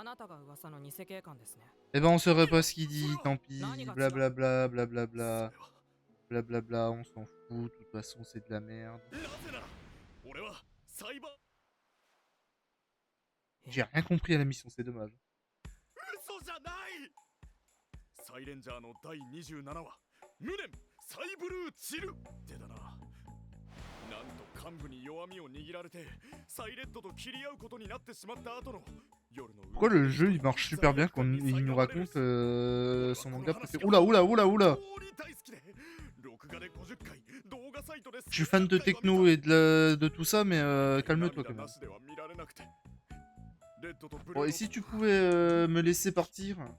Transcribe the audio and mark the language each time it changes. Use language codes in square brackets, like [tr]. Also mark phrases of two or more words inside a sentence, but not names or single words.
[fr] Eh ben, on saurait pas ce qu'il dit, tant pis. Blablabla, blablabla. Blablabla, on s'en fout. De toute façon, c'est de la merde. J'ai rien compris à la mission, c'est dommage. [ja] サイレンジャーの第27話無念サイブルーチルってだな。なんと幹部に弱みを握られてサイレッドと切り合うことになってしまった後の夜の [fr] Pourquoi le jeu il marche super bien quand il nous raconte son manga préféré? Oula oula oula oula. Je suis fan de techno et de tout ça, mais calme-toi quand même. Bon, et si tu pouvais me laisser partir?